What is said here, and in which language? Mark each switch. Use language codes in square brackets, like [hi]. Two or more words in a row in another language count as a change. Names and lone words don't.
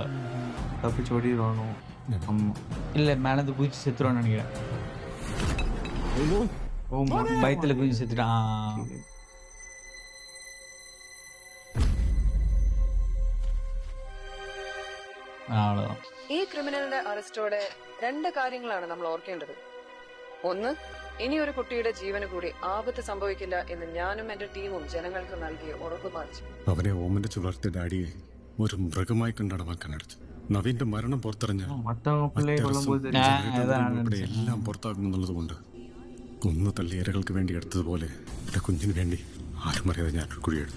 [ta] தப்பிச்சு ஓடிடுவானோ? ஆமா. இல்ல, மேலேருந்து குதிச்சு செத்துருவான்னு நினைக்கிறேன். ஓ, பயத்துல குதிச்சு செத்துட்டான். அவ்வளோதான். [ml] ഈ ക്രിമിനലിന്റെ അറസ്റ്റോടെ 2 കാര്യങ്ങളാണ് നമ്മൾ ഓർക്കേണ്ടത്. ഒന്ന്, ഇനി ഒരു കുട്ടിയുടെ ജീവന് കൂടി ആപത്ത് സംഭവിക്കില്ല എന്ന് ഞാനും എന്റെ ടീമും ജനങ്ങൾക്ക് നൽകിയ ഉറപ്പ് പാലിച്ചു. അവനെ ഓമനിച്ച് വളർത്തിയ ഡാഡിയെ ഒരു മൃഗമായി കണ്ടടമാക്കാനടുത്ത് നവീന്റെ മരണം പുറത്തിറഞ്ഞ [ta] மத்தவங்க பிள்ளையை கொல்லும்போது தெரியும். [ml] എല്ലാം പുറത്താകുമെന്നുള്ളത് കൊണ്ട് കൊന്നു തള്ളി ഇരകൾക്ക് വേണ്ടി എടുത്തതുപോലെ എന്റെ കുഞ്ഞിന് വേണ്ടി ആരും അറിയാതെ ഞാനൊരു കുഴിയെടുത്തു.